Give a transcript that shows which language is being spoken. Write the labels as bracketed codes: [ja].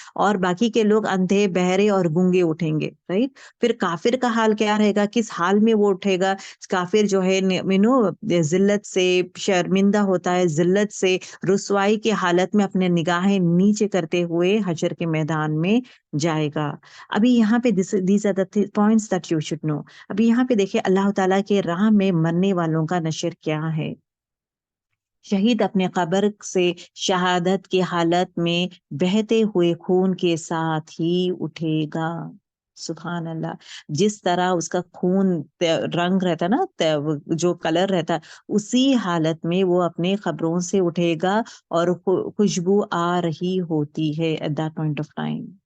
[ur] اور باقی کے لوگ اندھے، بہرے اور گونگے اٹھیں گے، رائٹ. پھر کافر کا حال کیا رہے گا، کس حال میں وہ اٹھے گا. کافر جو ہے ذلت سے شرمندہ ہوتا ہے، ذلت سے رسوائی کے حالت میں اپنے نگاہیں نیچے کرتے ہوئے حشر کے میدان میں جائے گا. ابھی یہاں پہ [en] these are the points that you should know. [ur] ابھی یہاں پہ دیکھیں اللہ تعالیٰ کے راہ میں مرنے والوں کا نشر کیا ہے. شہید اپنے قبر سے شہادت کی حالت میں بہتے ہوئے خون کے ساتھ ہی اٹھے گا. سبحان اللہ. جس طرح اس کا خون رنگ رہتا نا، جو کلر رہتا، اسی حالت میں وہ اپنے قبروں سے اٹھے گا اور خوشبو آ رہی ہوتی ہے [en] at that point of time.